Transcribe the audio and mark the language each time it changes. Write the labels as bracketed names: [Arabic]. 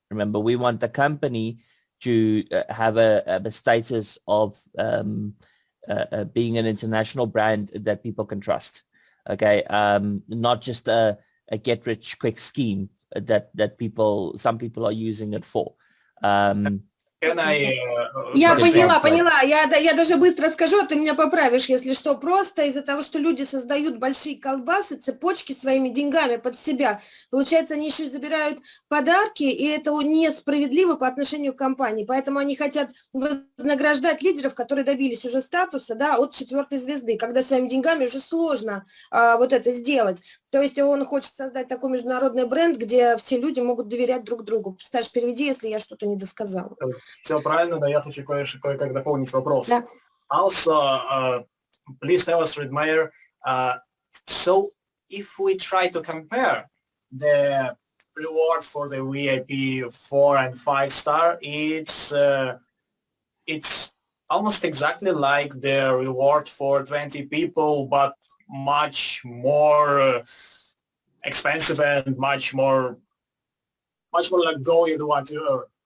[English] Remember, we want the company to have a status of being an international brand that people can trust. Okay, not just a get-rich-quick scheme that some people are using it for. Can Can I, [Russian] Я [English] Yes, [Russian] поняла. Я даже быстро скажу, а ты меня поправишь, если что. Просто из-за того, что люди создают большие колбасы, цепочки своими деньгами под себя, получается, они еще и забирают подарки, и это несправедливо по отношению к компании. Поэтому они хотят вознаграждать лидеров, которые добились уже статуса, да, от 4 звезды, когда своими деньгами уже сложно вот это сделать. То есть он хочет создать такой международный бренд, где все люди могут доверять друг другу. Представляешь, переведи, если я что-то не досказала. Все правильно, но я хочу кое-как дополнить вопрос. Да. [English] Also, please tell us, Redmeyer, so if we try to compare the reward for the VIP 4 and 5 star, it's almost exactly like the reward for 20 people, but much more expensive and much more like goal you want to earn.